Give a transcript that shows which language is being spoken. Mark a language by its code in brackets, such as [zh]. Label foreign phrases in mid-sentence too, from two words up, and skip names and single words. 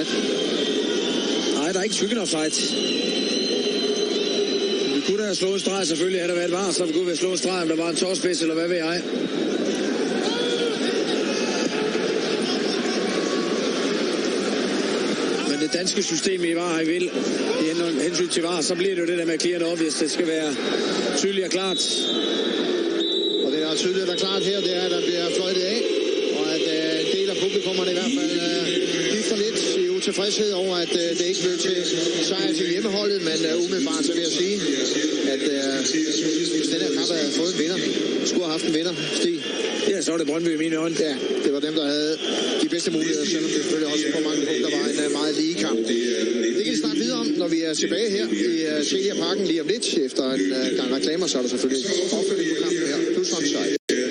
[da] Nej, der er ikke skyggen offside. Vi kunne da have slået en streg, selvfølgelig havde der været var, så vi kunne have slået en streg, om der var en tårspids, eller hvad ved jeg. Men det danske system i VAR, I vil, i hensyn til VAR, så bliver det jo det der med [en] clear and obvious. [da] Det skal være tydeligt og klart. Og det er tydeligt og klart her, det er, at der bliver fløjtet af, og at en del af publikummerne i hvert fald for lidt i utilfredshed over, at det ikke blev til sejr til hjemmeholdet, men umiddelbart så vil jeg sige, at hvis den her kamp havde fået en vinder, skulle have haft en vinder, Stig. Ja, så var det Brondby i mine øjne. Ja, det var dem, der havde de bedste muligheder, selvom det selvfølgelig også på mange punkter var en meget lige kamp. Det kan vi snakke videre om, når vi er tilbage her i Telia Parken lige om lidt. Efter en gang reklamer, så er der selvfølgelig opfølging på kampen her. Plus onside.